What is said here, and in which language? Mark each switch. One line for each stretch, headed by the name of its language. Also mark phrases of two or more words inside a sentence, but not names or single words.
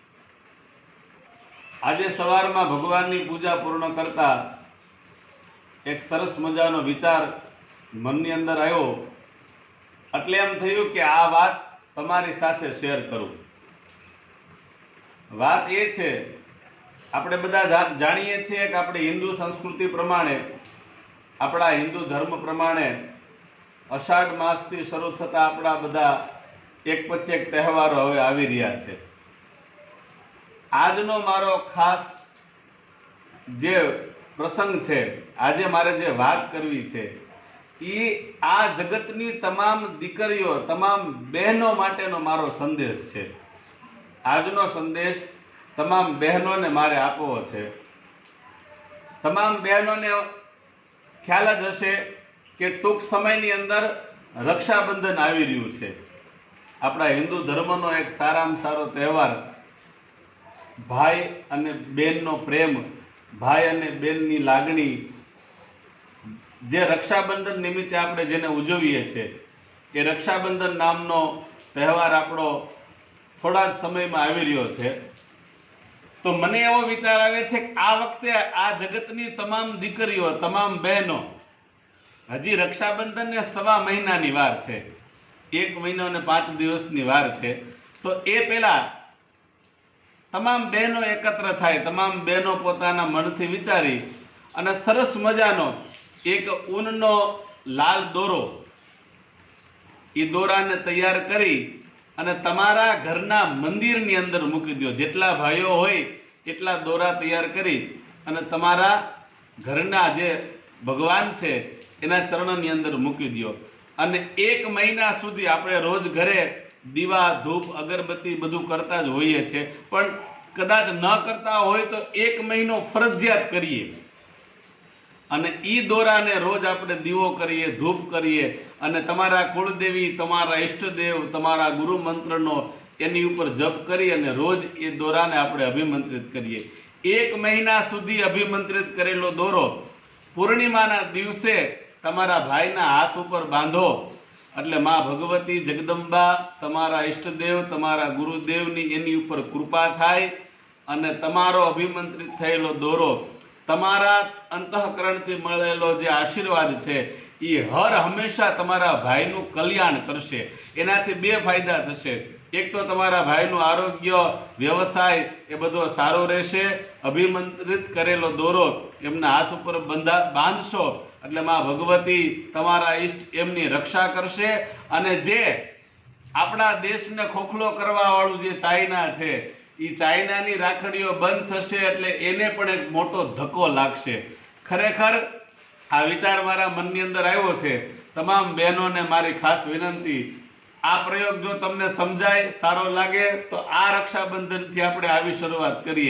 Gujarati: આજ
Hindi: सवार में भगवान की पूजा
Gujarati: પૂર્ણ કરતા એક સરસ મજાનો વિચાર મન અંદર આયો, એટલે એમ થયું કે આ બાત તમારી સાથે શેર કરું। બાત યે છે, આપણે બધા જાણીએ છીએ કે આપણી હિંદુ સંસ્કૃતિ પ્રમાણે, આપણા હિંદુ ધર્મ પ્રમાણે અષાઢ માસ થી શરૂ થતા આપણા બધા એક પછી એક તહેવારો હવે આવી રહ્યા છે। આજનો મારો ખાસ જે પ્રસંગ છે, આજે મારે જે વાત કરવી છે ઈ આ જગતની તમામ દીકરીઓ, તમામ બહેનો માટેનો મારો સંદેશ છે। આજનો સંદેશ તમામ બહેનો ને મારે આપવો છે। તમામ બહેનો ને ખ્યાલ જ હશે કે ટૂંક સમયની અંદર રક્ષાબંધન આવી રહ્યું છે। આપણા હિંદુ ધર્મનો એક સારામાં સારો તહેવાર, ભાઈ અને બેનનો પ્રેમ, ભાઈ અને બેનની લાગણી, જે રક્ષાબંધન નિમિત્તે આપણે જેને ઉજવીએ છે એ રક્ષાબંધન નામનો તહેવાર આપણો થોડા સમય માં આવી રહ્યો છે। તો મને એવો વિચાર આવે છે કે આ વખતે આ જગતની તમામ દીકરીઓ, તમામ બહેનો હજી રક્ષાબંધન ને સવા મહિનાની વાર છે, 1 મહિનો ને 5 દિવસની વાર છે। તો એ પેલા તમામ બહેનો એકત્ર થાય, તમામ બહેનો પોતાના મનથી વિચારી અને સરસ મજાનો એક ઊનનો લાલ દોરો, ઈ દોરાને તૈયાર કરી અને તમારા ઘરના મંદિરની અંદર મૂકી દો। જેટલા ભાઈઓ હોય એટલા દોરા તૈયાર કરી અને તમારા ઘરના જે ભગવાન છે એના ચરણોની અંદર મૂકી દો। અને 1 મહિના સુધી આપણે રોજ ઘરે દીવા ધૂપ અગરબત્તી બધું કરતા જ હોઈએ છે, પણ કદાચ ન કરતા હોય તો 1 મહિનો ફરજિયાત કરીએ અને ઈ દોરાને રોજ આપણે દીવો કરીએ, ધૂપ કરીએ અને તમારા કુળદેવી, તમારા ઇષ્ટદેવ, તમારા ગુરુ મંત્રનો એની ઉપર જપ કરી અને રોજ એ દોરાને આપણે અભિમંત્રિત કરીએ। 1 મહિના સુધી અભિમંત્રિત કરેલો દોરો પૂર્ણિમાના દિવસે તમારા ભાઈના હાથ ઉપર બાંધો એટલે માં ભગવતી જગદંબા, તમારા ઇષ્ટદેવ, તમારા ગુરુદેવની એની ઉપર કૃપા થાય અને તમારો અભિમંત્રિત થયેલો દોરો તમારા અંતઃકરણથી મળેલો જે આશીર્વાદ છે ઈ હર હમેશા તમારા ભાઈનું કલ્યાણ કરશે। એનાથી 2 ફાયદા થશે। એક તો તમારા ભાઈનું આરોગ્ય, વ્યવસાય એ બધો સારો રહેશે। અભિમંત્રિત કરેલો દોરો એમના હાથ ઉપર બાંધશો એટલે માં ભગવતી તમારા ઇષ્ટ એમની રક્ષા કરશે। અને જે આપણા દેશને ખોખલો કરવાવાળું જે ચાઇના છે ઈ ચાઇનાની राखડીઓ બંધ થશે એટલે એને પણ એક મોટો ધક્કો લાગશે। ખરેખર આ વિચાર મારા મનની અંદર આવ્યો છે। તમામ બહેનોને મારી ખાસ વિનંતી, આ પ્રયોગ જો તમને સમજાય, સારો લાગે તો આ રક્ષાબંધનથી આપણે આવી શરૂઆત કરીએ।